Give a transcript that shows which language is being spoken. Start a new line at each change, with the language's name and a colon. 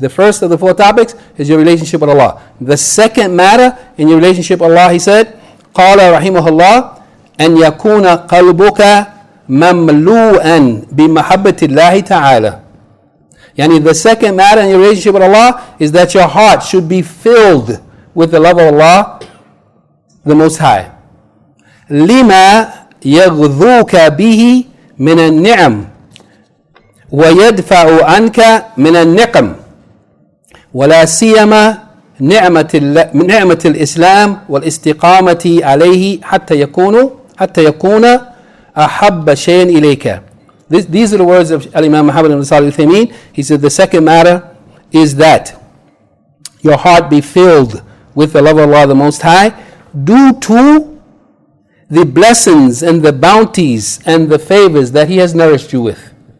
English: The first of the 4 topics is your relationship with Allah. The second matter in your relationship with Allah, he said,
Arabic: قال رحمه الله أن يكون قلبك مملوءا بمحبة الله تعالى.
English: The second matter in your relationship with Allah is that your heart should be filled with the love of Allah, the Most High.
Arabic: لما يغذوك به من النعم ويدفع عنك من النقم ولا سيما نعمة الإسلام والاستقامة عليه حتى يكون أحب شيء إليك.
English: These are the words of Al-Imam Muhammad ibn Salih al-Uthaymeen. He said the second matter is that your heart be filled with the love of Allah the Most High, due to the blessings and the bounties and the favors that He has nourished you with.